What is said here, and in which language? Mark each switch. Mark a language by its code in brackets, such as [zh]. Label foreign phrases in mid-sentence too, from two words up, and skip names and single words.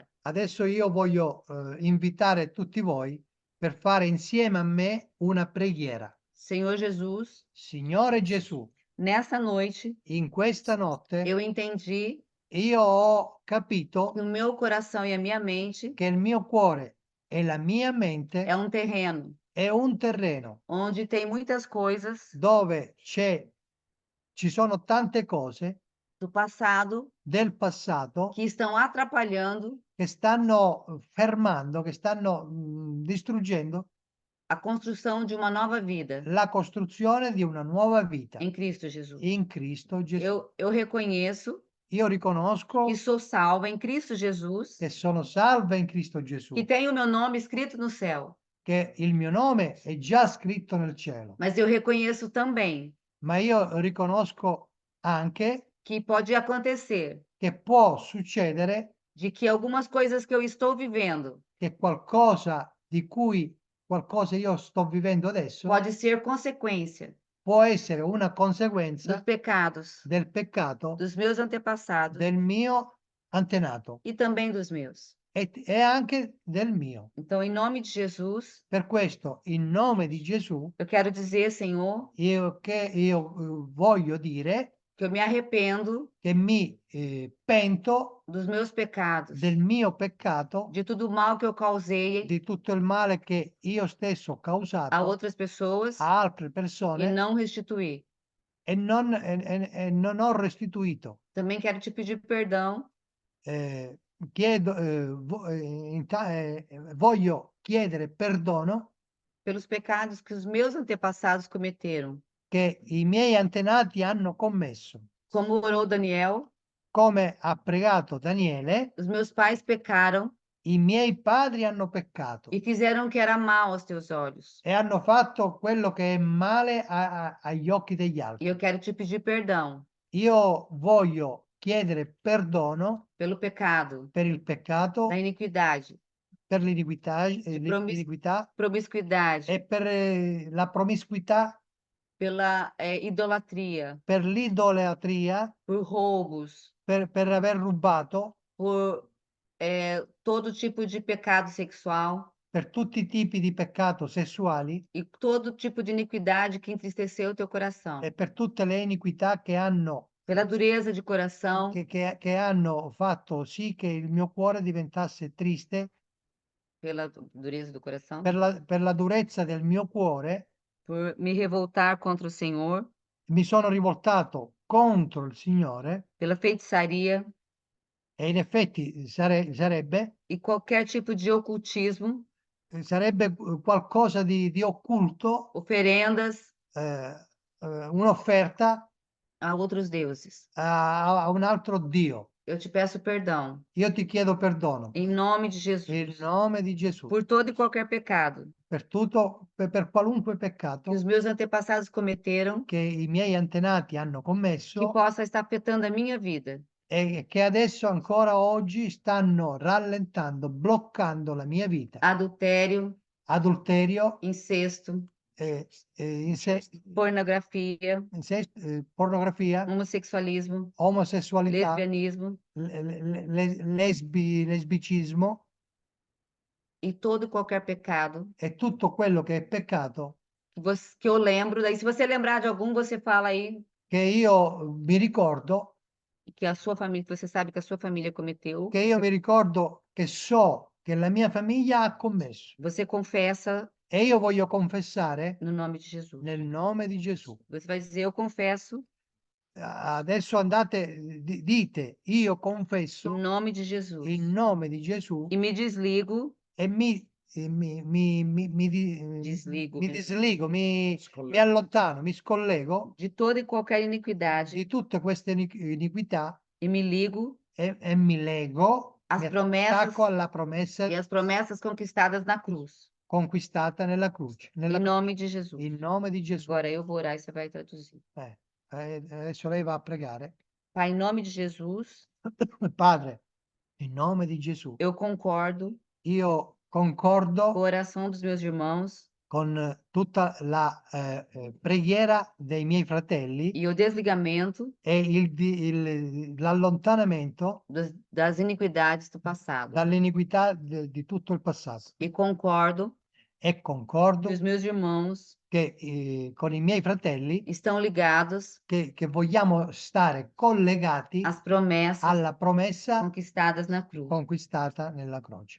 [it] Adesso io voglio invitare tutti voi per fare insieme a me una preghiera. [pt] Senhor Jesus, [it] Signore Gesù, [pt] nessa noite [it] in questa notte [pt] eu entendi [it] io ho capito [pt] que o meu coração e a minha mente [it] che il mio cuore e la mia mente [pt] é um terreno [it] è un terreno [pt] onde tem muitas coisas [it] dove ci sono tante cose [pt] do passado [it] del passato [pt] que estão atrapalhando [it] che stanno fermando, che stanno distruggendo [pt] a construção de uma nova vida [it] la costruzione di una nuova vita [pt] em Cristo Jesus. [it] in Cristo Gesù. [pt] Eu reconheço [it] Io riconosco [pt] que sou salva em Cristo Jesus, [it] che sono salva in Cristo Gesù, [pt] que tenho o meu nome escrito no céu. [it] che il mio nome è già scritto nel cielo, [pt] Mas eu reconheço também [it] ma io riconosco anche [pt] que pode acontecer [it] che può succedere [pt] de que algumas coisas que eu estou vivendo [it] che qualcosa io sto vivendo adesso [pt] pode ser consequência [it] può essere una [pt] dos [it] conseguenza [pt] pecados [it] del peccato [pt] dos meus antepassados [it] del mio antenato [pt] e também dos meus. [it] e anche del mio. [pt] Então, em nome de Jesus, [it] Per questo, in nome di Gesù, [pt] eu quero dizer, Senhor, [it] io voglio dire [pt] que eu me arrependo [it] che mi pento [pt] dos meus pecados, [it] del mio peccato, [pt] de tudo o mal que eu causei [it] di tutto il male che io stesso ho [pt] a [it] causato [pt] outras pessoas [it] a altre [pt] e [it] persone [pt] não restituir. [it] e non ho restituito. [pt] Também quero te pedir perdão [it] Voglio chiedere perdono [pt] pelos pecados que os meus antepassados cometeram. [it] che i miei antenati hanno commesso. [pt] Como orou Daniel, [it] Come ha pregato Daniele, [pt] os meus pais pecaram [it] i miei padri hanno peccato [pt] e fizeram o que era mal aos teus olhos. [it] e hanno fatto quello che è male agli occhi degli [pt] E [it] altri. [pt] eu quero te pedir perdão [it] Io voglio chiedere perdono [pt] pelo pecado, [it] per il peccato, [pt] da iniquidade, [it] per l'iniquità, [pt] promiscuidade, [it] e per la promiscuità, [pt] pela idolatria, [it] per l'idolatria, [pt] por roubos, [it] per aver rubato, [pt] por todo tipo de pecado sexual [it] per tutti i tipi di peccato sessuali [pt] e todo tipo de iniquidade que entristeceu o teu coração. [it] e per tutte le iniquità che hanno, [pt] Pela dureza de coração, [it] che hanno fatto sì che il mio cuore diventasse triste, [pt] pela dureza do coração, [it] per la durezza del mio cuore, [pt] por me revoltar contra o Senhor, [it] mi sono rivoltato contro il Signore [pt] pela feitiçaria [it] e in effetti sarebbe [pt] e qualquer tipo de ocultismo, [it] qualcosa di occulto, [pt] oferendas [it] un'offerta [pt] a outros deuses. [it] a un altro Dio. [pt] Eu te peço perdão, [it] Io ti chiedo perdono [pt] em nome de [it] in [pt] Jesus, [it] nome di Gesù [pt] por todo e qualquer pecado [it] per qualunque [pt] que [it] peccato [pt] os meus antepassados cometeram, [it] che i miei antenati hanno [pt] que [it] commesso [pt] possa estar afetando a minha vida. [it] e che adesso ancora oggi stanno rallentando, bloccando la mia vita. [pt] Adultério, [it] Adulterio, [pt] incesto, pornografia, [it] pornografia, [pt] homossexualismo, [it] omosessualità, [pt] lesbianismo [it] lesbicismo [pt] e todo e qualquer pecado [it] e tutto quello che è peccato [pt] que eu lembro. Daí, se você lembrar de algum, você fala aí [it] che io mi ricordo, [pt] que a sua família, que você sabe que a sua família cometeu. [it] che io mi ricordo che so che la mia famiglia ha commesso. [pt] Você confessa [it] E io voglio confessare [pt] no nome de Jesus. [it] nel nome di Gesù. [pt] Você vai dizer: eu confesso [it] adesso andate, dite, io [pt] Em [it] confesso [pt] nome de Jesus. [it] in nome di Gesù [pt] E me desligo, [it] e [pt] desligo [it] mi [pt] mesmo, [it] disligo, mi allontano, mi scollego [pt] de toda e qualquer iniquidade [it] di tutte queste iniquità [pt] e me ligo [it] e mi lego, [pt] às [it] mi [pt] promessas [it] attacco alla promessa [pt] e às promessas conquistadas na cruz. [it] conquistata nella croce, [pt] Em nome de Jesus. [it] in nome di Gesù. [pt] Agora eu vou orar e você vai traduzir. [it] Adesso lei va a pregare. [pt] Pai, em nome de Jesus, [it] Padre, in nome di Gesù, [pt] eu concordo [it] io [pt] com a [it] concordo [pt] oração dos meus irmãos [it] con tutta la preghiera dei miei fratelli [pt] e o desligamento [it] e l'allontanamento [pt] das iniquidades do passado. [it] dall'iniquità di tutto il passato. [pt] E concordo [it] E concordo [pt] que os meus irmãos [it] che con i miei fratelli [pt] estão ligados [it] che vogliamo stare collegati [pt] às promessas [it] alla promessa [pt] conquistadas na cruz. [it] conquistata nella croce.